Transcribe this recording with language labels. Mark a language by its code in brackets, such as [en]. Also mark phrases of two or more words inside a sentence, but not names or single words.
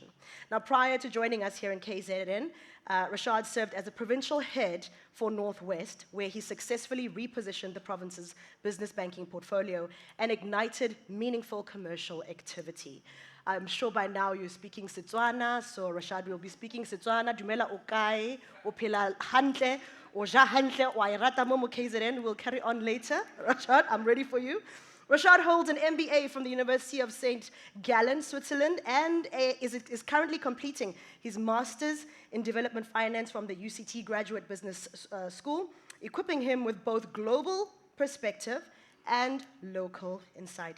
[en] Now, prior to joining us here in KZN, Rashad served as a provincial head for Northwest, where he successfully repositioned the province's business banking portfolio and ignited meaningful commercial activity. I'm sure by now you're speaking Setswana, so Rashad will be speaking Setswana. [tn] Dumela o kae, o phela hantle, o ja hantle, o a e rata mo KZN. [en] We'll carry on later. Rashad, I'm ready for you. Rashad holds an MBA from the University of St. Gallen, Switzerland, and is currently completing his master's in development finance from the UCT Graduate Business School, equipping him with both global perspective and local insight.